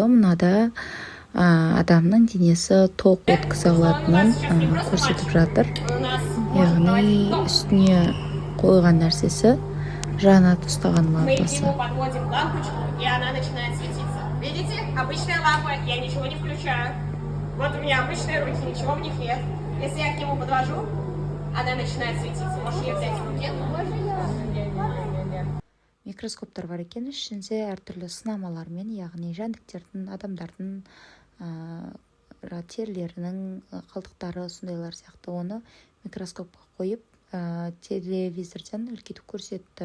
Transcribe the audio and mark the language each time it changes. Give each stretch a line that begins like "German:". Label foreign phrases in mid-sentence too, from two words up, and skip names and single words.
Kazakh: Мынада адамның денесі тоқ өткізе алатынын көрсетіп жатыр. Яғни үстіне қойған нәрсесі жанат ұстаған лампасы.
Russian: Видите? Обычная лампа, я ничего не включаю. Вот у меня обычные руки, ничего в них нет. Если я к нему подвожу, она начинает светиться. Можешь ее взять в руки?
Kazakh: Микроскоптар бар екен, ішінде әртүрлі сынамалармен, яғни жәндіктердің, адамдардың терілерінің қалдықтары, сондайлар сияқты оны микроскопқа қойып, телевизорден үлкейтіп көрсетті.